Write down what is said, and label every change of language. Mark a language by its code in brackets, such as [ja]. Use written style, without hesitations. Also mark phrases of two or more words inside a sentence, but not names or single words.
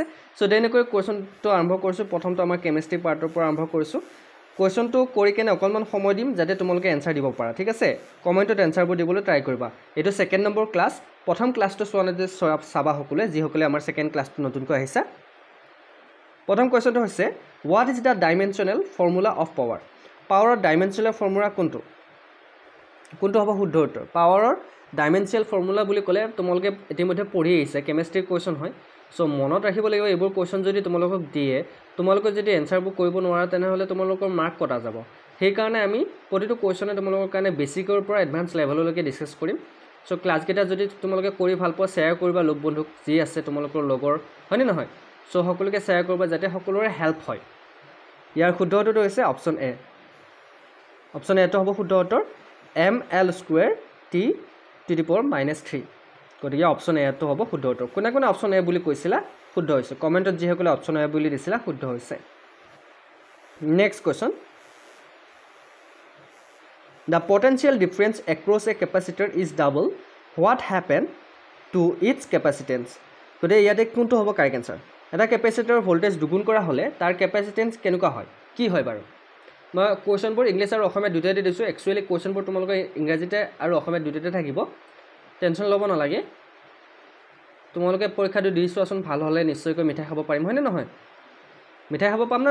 [as] সো দেনেকৈ কোৱেশ্চনটো আৰম্ভ কৰিছো প্ৰথমটো আমাৰ কেমিষ্ট্ৰি পাৰ্টৰ পৰা আৰম্ভ কৰিছো কোৱেশ্চনটো কৰি কেনে অকলমান সময় দিম যাতে তোমালোকে এনসাৰ দিব পাৰা ঠিক আছে কমেন্টত এনসাৰবোৰ দিবলৈ ট্ৰাই কৰিবা এটো [en] second number [as] ক্লাছ প্ৰথম ক্লাছটো সোৱানে সাবা হকলে যি হকলে আমাৰ সেকেন্ড ক্লাছটো নতুনকৈ আহিছা প্ৰথম কোৱেশ্চনটো হৈছে [en] what is the dimensional formula of power [as] পাৱাৰৰ [en] dimensional formula [as] কোনটো হ'ব শুদ্ধ উত্তৰ পাৱাৰৰ [en] dimensional formula [as] বুলি ক'লে তোমালোকে ইতিমধ্যে পঢ়ি আহিছে কেমিষ্ট্ৰি কোৱেশ্চন হয় সো মনত ৰাখিব লাগিব এইবোৰ কোৱেশ্চন যদি তোমালোকক দিয়ে তোমালোকে যদি এনসাৰবোৰ কৰিব নোৱাৰা তেনেহলে তোমালোকৰ মাৰ্ক কটা যাব সেই কাৰণে আমি প্ৰতিটো কোৱেশ্চনে তোমালোকৰ কাৰণে বেসিকৰ পৰা এডভান্স লেভেললৈকে ডিসকাস কৰিম সো ক্লাছ কেইটা যদি তোমালোকে কৰি ভাল পোৱা শেয়াৰ কৰিবা লগ বন্ধুক যি আছে তোমালোকৰ লগৰ হয়নে নহয় সো সকলোকে শেয়াৰ কৰিবা যাতে সকলোৰে হেল্প হয় ইয়াৰ শুদ্ধ উত্তৰটো হৈছে [en] option A option A [as] টো হ'ব শুদ্ধ উত্তৰ [en] ml square t to the power -3 [as] গতিকে [en] option A [as] টো হ'ব শুদ্ধ উত্তৰ কোনে কোনে [en] option A [as] বুলি কৈছিলা শুদ্ধ হৈছে কমেন্টত যি সকলে [en] option A [as] বুলি দিছিলা শুদ্ধ হৈছে [en] next question The potential difference across a capacitor is double. What happened to its capacitance? Today, [as] ইয়াতে কোনটো হ'ব [en] correct answer [as] এটা ক্যাপাসিটৰৰ ভোল্টেজ দুগুণ কৰা হলে তাৰ ক্যাপাসিটেন্স কেনেকুৱা হয় কি হয় বাৰু মই কোৱেশ্চনবোৰ ইংলিছ আৰু অসমীয়া দুটাতে দিছো একচুয়ালি কোৱেশ্চনবোৰ তোমালোকে ইংৰাজীতে আৰু অসমীয়া দুটাতে থাকিব টেনচন ল'ব নালাগে তোমালোকে পৰীক্ষাটো দি চোৱাচোন ভাল হলে নিশ্চয়কৈ মিঠাই খাব পাৰিম হয়নে নহয় মিঠাই খাব পাম না